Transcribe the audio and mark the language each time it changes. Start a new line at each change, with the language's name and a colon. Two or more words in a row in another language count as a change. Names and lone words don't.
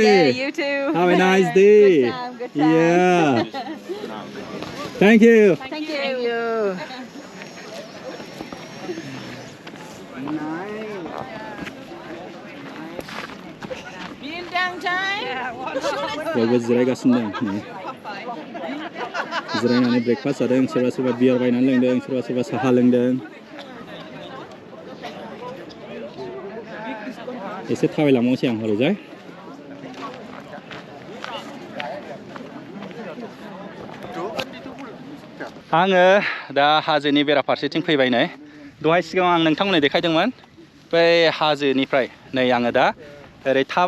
English: Yeah, you too. Have a nice day. Good time. Yeah. Thank you. Thank you. Bintang time.
Bodo: बयबो जिरायगासिनो दं जिरायनानै ब्रेकफास्ट जादों सोरबा बियार बायनानै लोंदों सोरबा साहा लोंदों एसे थाबायलांबावसै आं हरैजाय आङो दा हाजोनि बेराफारसेथिं फैबाय नै दहाय सिगाङाव आं नोंथांमोननो देखायदोंमोन बै हाजोनिफ्राय नै आङो दा ओरै